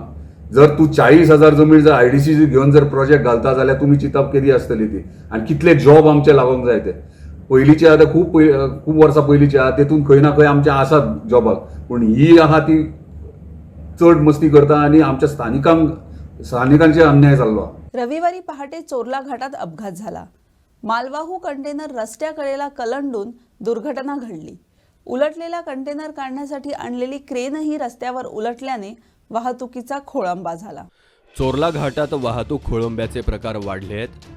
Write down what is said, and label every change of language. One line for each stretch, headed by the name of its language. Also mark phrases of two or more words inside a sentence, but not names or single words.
Konkani: जर तूं 40,000 जमीन जर IDC घेवन जर प्रोजेक्ट घालता जाल्यार तुमी चिंतप केदी आसतली ती आनी कितले जॉब आमचे लागोंक जाय ते. पयलींचे आतां खूब वर्सां पयलींचे आहा तेतून खंय ना खंय आमचे आसात जॉबाक, पूण ही आहा ती चड मस्ती करता आनी आमच्या स्थानिकांचे अन्याय जाल्लो आहा.
Marathi: रविवारी पहाटे चोरला घाटात अपघात झाला. मालवाहू कंटेनर रस्त्याकडेला कलंडून दुर्घटना घडली. उलटलेला कंटेनर काढण्यासाठी आणलेली क्रेनही रस्त्यावर उलटल्याने वाहतुकीचा खोळंबा झाला. चोरला घाटात वाहतूक खोळंब्याचे प्रकार वाढले आहेत.